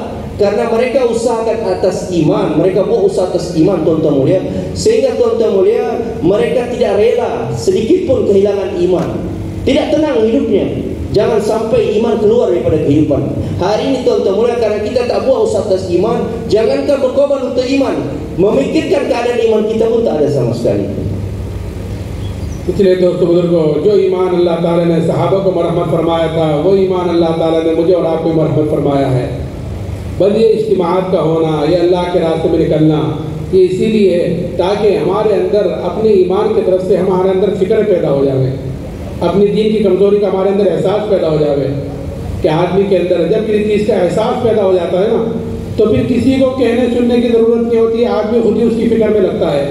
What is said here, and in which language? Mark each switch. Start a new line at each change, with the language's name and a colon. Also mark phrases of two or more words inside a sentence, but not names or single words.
Malay: Karena mereka usahakan atas iman, mereka buat usaha atas iman, tuan-tuan mulia, sehingga tuan-tuan mulia, mereka tidak rela sedikit pun kehilangan iman. Tidak tenang hidupnya. Jangan sampai iman keluar daripada kehidupan. Hari ini tuan-tuan mulia, karena kita tak buat usaha atas iman, jangankan berkorban untuk iman, memikirkan keadaan iman kita pun tak ada sama sekali.
Hindi: पिछले दोस्तों बुजुर्गों, जो ईमान अल्लाह ताला ने सहाबा को मरहमत फरमाया था, वो ईमान अल्लाह ताला ने मुझे और आपको मरहमत फरमाया है। बस ये इज्तिमाअत का होना, ये अल्लाह के रास्ते में निकलना, ये इसीलिए है ताकि हमारे अंदर अपने ईमान की तरफ से हमारे अंदर फिक्र पैदा हो जाए, अपनी दीन की कमज़ोरी का हमारे अंदर एहसास पैदा हो जाए कि आदमी के अंदर जब किसी चीज़ का एहसास पैदा हो जाता है ना, तो फिर किसी को कहने सुनने की ज़रूरत नहीं होती है, आदमी खुद ही उसकी फिक्र में लगता है।